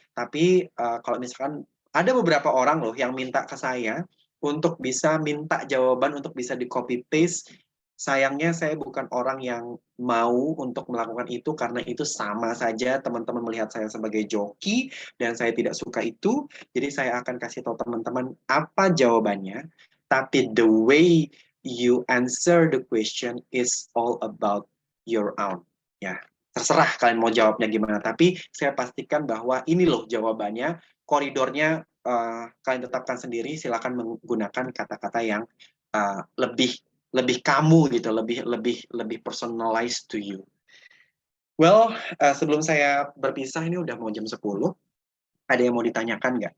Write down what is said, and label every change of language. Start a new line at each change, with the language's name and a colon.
Indonesian: Tapi kalau misalkan ada beberapa orang loh yang minta ke saya untuk bisa minta jawaban untuk bisa di copy paste. Sayangnya saya bukan orang yang mau untuk melakukan itu karena itu sama saja teman-teman melihat saya sebagai joki dan saya tidak suka itu. Jadi saya akan kasih tahu teman-teman apa jawabannya. Tapi
English: the way you answer the question is all about your own.
Indonesian: Ya, terserah kalian mau jawabnya gimana. Tapi saya pastikan bahwa ini loh jawabannya. Koridornya kalian tetapkan sendiri. Silakan menggunakan kata-kata yang lebih kamu gitu, lebih
English: personalized to you.
Indonesian: Well, sebelum saya berpisah ini udah mau jam 10. Ada yang mau ditanyakan nggak?